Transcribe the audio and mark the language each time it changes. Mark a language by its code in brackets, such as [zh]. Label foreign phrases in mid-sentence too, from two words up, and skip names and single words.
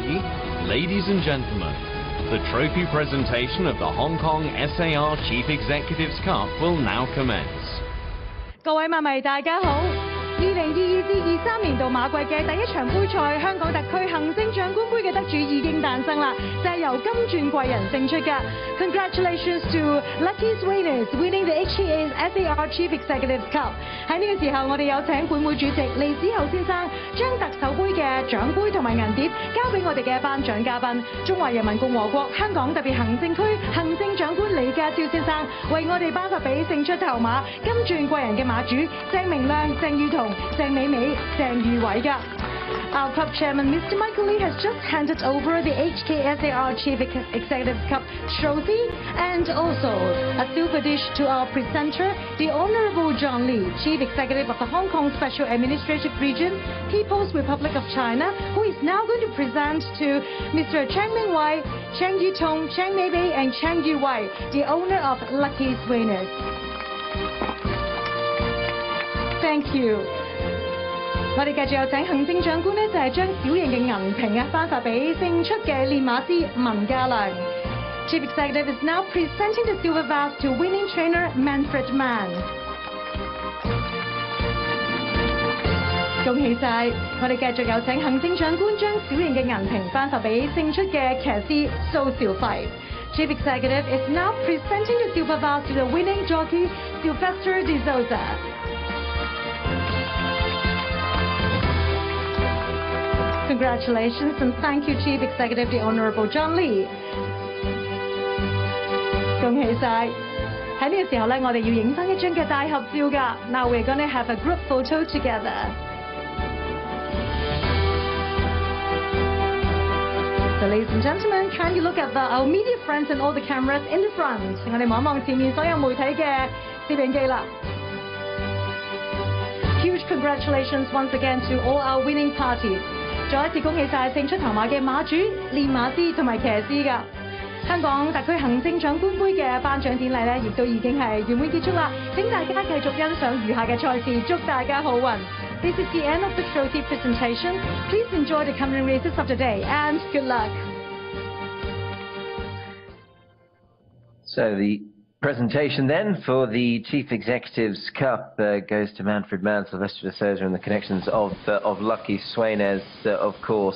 [en] Ladies and gentlemen, the trophy presentation of the Hong Kong SAR Chief Executives Cup will now commence. [yue] 各位馬迷大家好，2022至23年度馬季嘅第一場杯賽，香港特區行政長官杯嘅得主已經誕生啦，就係由金鑽貴人勝出㗎。 [en] Congratulations to Lucky Swainers winning the HKA's SAR Chief Executive Cup。 [yue] 喺呢個時候，我哋有請本會主席利子厚先生將特首杯嘅獎杯同埋銀碟交俾我哋嘅頒獎嘉賓，中華人民共和國香港特別行政區行政長官李家超先生，為我哋頒發俾勝出頭馬金鑽貴人嘅馬主鄭明亮、鄭裕彤、鄭美美、鄭裕偉㗎。 [en] Our club chairman, Mr. Michael Lee, has just handed over the HKSAR Chief Executive Cup trophy and also a silver dish to our presenter, the Honourable John Lee, Chief Executive of the Hong Kong Special Administrative Region, People's Republic of China, who is now going to present to Mr. Chang Mingwei, Chang Yutong, Chang Meibei and Chang Yuwei, the owner of Lucky Swainers. Thank you. [yue] 我哋繼續有請行政長官呢，就係將小型嘅銀瓶頒發俾勝出嘅練馬師文家良。 [en] Chief Executive is now presenting the silver vase to winning trainer Manfred Mann。 [yue] 恭喜晒！我哋繼續有請行政長官將小型嘅銀瓶頒發俾勝出嘅騎師蘇兆輝。 [en] Chief Executive is now presenting the silver vase to the winning jockey Sylvester de Souza。 Congratulations and thank you, Chief Executive, the Honourable John Lee。 [yue] 恭喜晒！喺呢個時候咧，我哋要影翻一張嘅大合照㗎。 [en] Now we're gonna have a group photo together。 So, ladies and gentlemen, can you look at our media friends and all the cameras in the front？ [yue] 我哋望一望前面所有媒體嘅攝影機啦。 [en] Huge congratulations once again to all our winning parties. [yue] 再一次恭喜晒勝出頭馬嘅馬主、練馬師同埋騎師㗎。香港特區行政長官杯嘅頒獎典禮咧，亦都已經係圓滿結束啦。請大家繼續欣賞餘下嘅賽事，祝大家好運。 [en] This is the end of the trophy presentation. Please enjoy the coming races of the day and good luck. So the presentation then for the Chief Executives Cup goes to Manfred Mann, Sylvester de Souza and the connections of Lucky Swainez, of course.